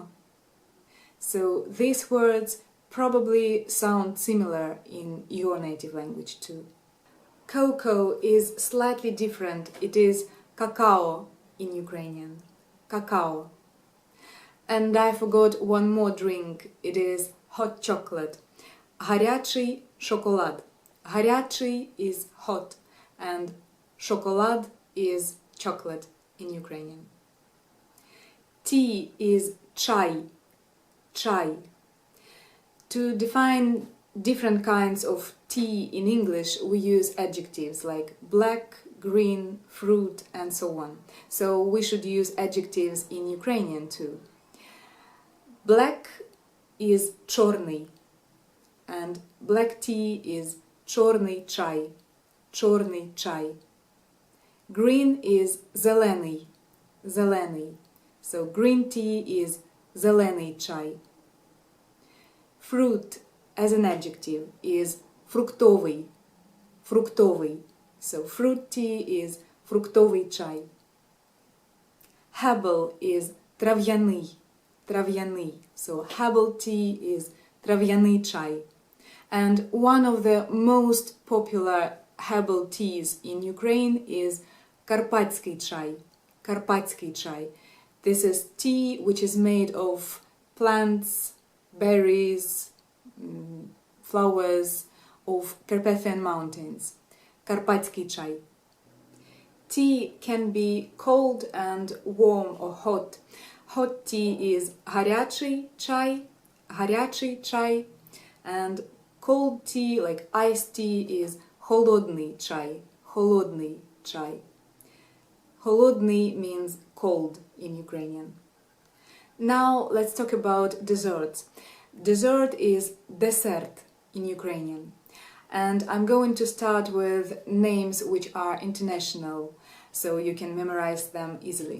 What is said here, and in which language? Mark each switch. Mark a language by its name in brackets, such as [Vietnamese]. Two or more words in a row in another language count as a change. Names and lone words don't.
[English] So these words probably sound similar in your native language too. Cocoa is slightly different. It is cacao in Ukrainian. Cacao. And I forgot one more drink. It is hot chocolate. [Ukrainian] Гарячий шоколад. [English] Гарячий is hot and шоколад is chocolate in Ukrainian. Tea is chai. Chai. To define different kinds of tea in English, we use adjectives like black, green, fruit, and so on. So we should use adjectives in Ukrainian too. Black is чорний, and black tea is [Ukrainian] чорний чай. Чорний чай. [English] Green is [Ukrainian] зелений. Зелений. [English] So green tea is [Ukrainian] зелений чай. [English] Fruit as an adjective is фруктовий. [Ukrainian] Фруктовий. [English] So fruit tea is [Ukrainian] фруктовий чай. [English] Herbal is трав'яний. [Ukrainian] Трав'яний. [English] So herbal tea is [Ukrainian] трав'яний чай. [English] And one of the most popular herbal teas in Ukraine is [Ukrainian] карпатський чай. Карпатський чай. [English] This is tea which is made of plants, berries, flowers of Carpathian Mountains. [Ukrainian] Карпатський чай. [English] Tea can be cold and warm or hot. Hot tea is [Ukrainian] гарячий чай. Гарячий чай. [English] And cold tea, like iced tea, is [Ukrainian] холодний чай. Холодний чай. [English] Холодний means cold in Ukrainian. Now let's talk about desserts. Dessert is dessert in Ukrainian. And I'm going to start with names which are international, so you can memorize them easily.